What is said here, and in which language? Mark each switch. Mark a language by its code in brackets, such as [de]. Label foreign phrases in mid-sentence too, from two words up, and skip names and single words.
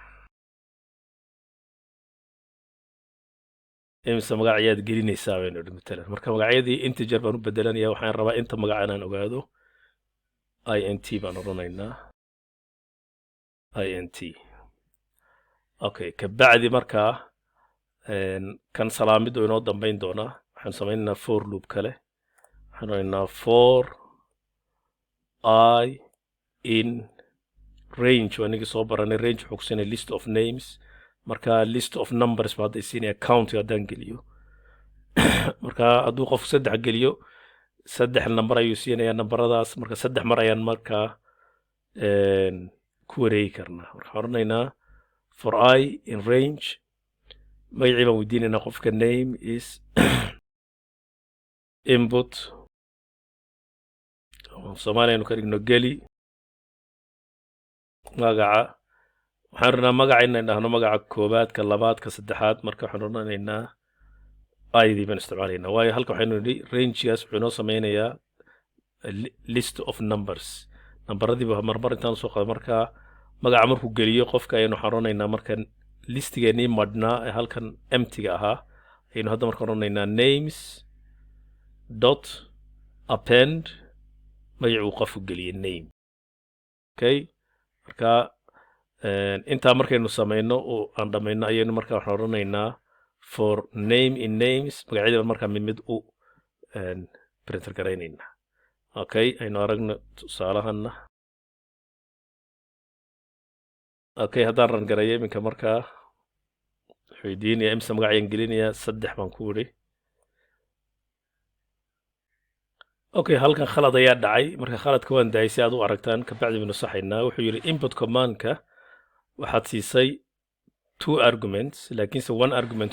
[so] ayaad gelinaysaa baynu idhi matalan marka magacyadii integer baan u bedelanayaa waxaan rabaa inta magac inaan ogaado int baan oranaynaa int okay kabacdi markaa kan salaamid oo inoo dambayn doonaa waxaan samaynaynaa [en] for loop [so] kale waxaan oranaynaa for [en] I in range [so] waanigi soo baranay range wuxuu kusinaya [en] list of names [so] marka [en] list of numbers [so] baa hadda siinaya count haddaan geliyo marka hadduu qofku 3 geliyo 3 number ayuu siinaya numberadaas marka 3 mar ayaan markaa ku wareegi karnaa waxaan oranaynaa [en] for I in range [so] magacii baan weydiinaynaa qofka [en] name is [so] input Soomaaliya aynu ka dhigno geli magaca waxaan rabnaa magaca inaan dhahno magaca koobaad ka labaad ka saddexaad marka waxaan odhanaynaa idii baan isticmaalaynaa waayo halka waxaynu nidhi rangegaas wuxuu inoo sameynayaa list of numbers nambaradiiba marmar intaan soo qaado markaa magaca markuu geliyo qofka ayaynu waxaan odhanaynaa marka listigeenii madhnaa ee halkan emptyga ahaa ayaynu hadda marka odhanaynaa [en] names dot append [so] magacii uu qofku geliyey name okay marka intaa markaynu samayno oo aan dhamayno ayaynu markaa waxaan odhanaynaa [en] for name in names [so] magacyada markaa mid u printer garaynaynaa okay aynu aragno tusaalahanna okay haddaan ran garayo iminka markaa weydiinaya imsa magacayaan gelinayaa 3 baan ku idhi okay halkan khalad ayaa dhacay marka khaladka waan daayay si aad u aragtaan kabacdi baynu saxaynaa wuxuu yidhi input commandka waxaad siisay 2 arguments laakiinse 1 argument